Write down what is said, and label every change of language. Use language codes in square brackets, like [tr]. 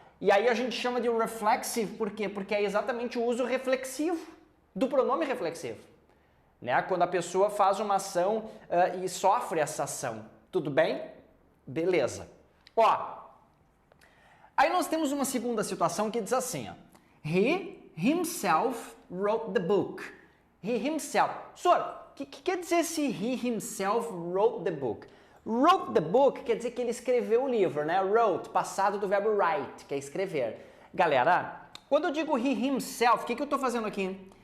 [pt] E aí a gente chama de reflexive, por quê? Porque é exatamente o uso reflexivo do pronome reflexivo. Né? Quando a pessoa faz uma ação e sofre essa ação. Tudo bem? Beleza. Ó, aí nós temos uma segunda situação que diz assim, ó. [en] He himself wrote the book. He himself. [pt] Senhor, o que quer dizer esse [en] he himself wrote the book? Wrote the book [pt] quer dizer que ele escreveu o livro, né? Wrote, passado do verbo write, que é escrever. Galera, quando eu digo [en] he himself, [pt] o que eu estou fazendo aqui?